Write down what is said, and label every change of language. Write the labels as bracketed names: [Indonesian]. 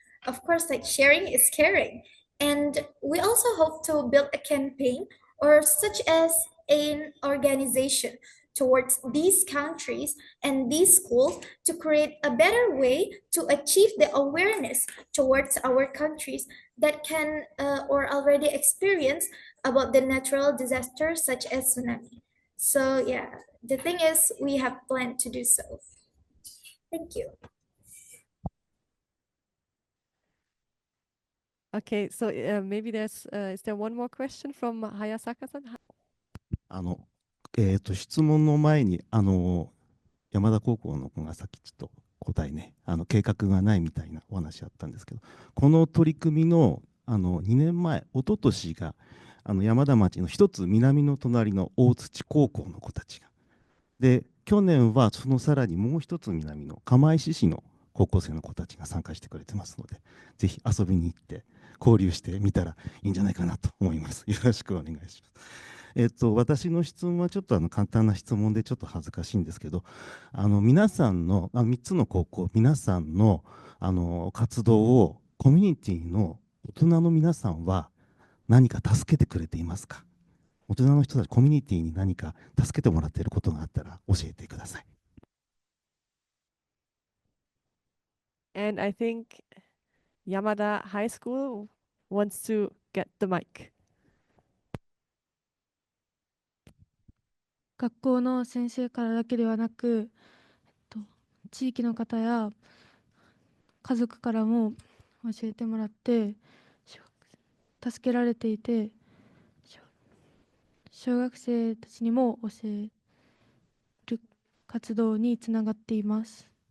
[English] Of course, like sharing is caring. And we also hope to build a campaign or such as an organization towards these countries and these schools to create a better way to achieve the awareness towards our countries that can or already experience about the natural disasters such as tsunami. So yeah, the thing is we have planned to do so. Thank you. Okay, so maybe there's, is there one more question from Hayasaka-san? [Japanese] 質問の前に山田高校の子がさっきちょっと答えね計画がないみたいなお話あったんですけど、この取り組みの2年前一昨年が山田町の一つ南の隣の大槌高校の子たちがで、去年はそのさらにもう一つ南の釜石市の高校生の子たちが参加してくれてますので、ぜひ遊びに行って交流してみたらいいんじゃないかなと思います。よろしくお願いします。私の質問はちょっと簡単な質問でちょっと恥ずかしいんですけど、皆さんの3つの高校皆さんの活動をコミュニティの大人の皆さんは何か助けてくれていますか？大人の人たちコミュニティに何か助けてもらっていることがあったら教えてください。 [English] And I think Yamada High School wants to get the mic. [Japanese] 学校の先生からだけではなく、地域の方や家族からも教えてもらって助けられていて、小学生たちにも教える活動につながっています。